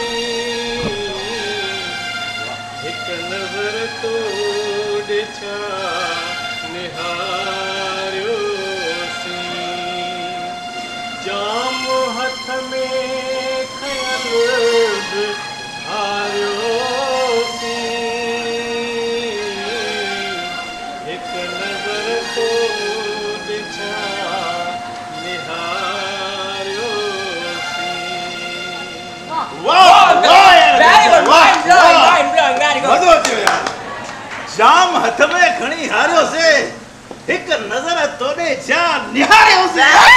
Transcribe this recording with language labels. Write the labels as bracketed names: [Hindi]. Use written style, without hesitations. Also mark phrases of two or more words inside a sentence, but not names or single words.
[Sindhi] हिकु नज़र तो ॾिठा निहारियोसीं जाम हथ में खयल बि हारियोसीं हिकु नज़र तो ॾिठा निहारियोसीं। वाह वाह यार [English] very good [Sindhi] वाह, [English] mind blowing [Sindhi] वाह। [English] very good [Sindhi] मज़ो अची वियो यार। जाम हथ में खणी हारियोसीं हिकु नज़र तोॾे छा निहारियोसीं।